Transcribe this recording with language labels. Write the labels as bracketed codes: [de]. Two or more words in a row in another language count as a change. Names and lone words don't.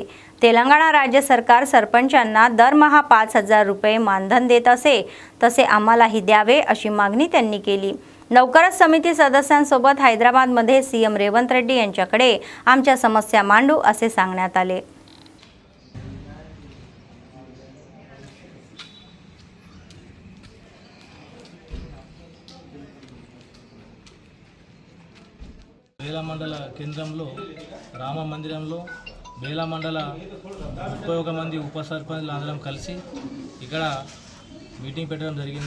[mr] तेलंगणा राज्य सरकार सरपंचांना दरमहा 5,000 रुपये मानधन देत असे, तसे आम्हालाही द्यावे अशी मागणी त्यांनी केली. लवकरच समिती सदस्यांसोबत हैदराबादमध्ये सीएम रेवंत रेड्डी यांच्याकडे आमच्या समस्या मांडू असे सांगण्यात आले. [te] బేలా మండల కేంద్రంలో రామ మందిరంలో బేలా మండల 31 మంది ఉప సర్పంచ్లు అందరం కలిసి ఇక్కడ మీటింగ్ పెట్టడం జరిగింది.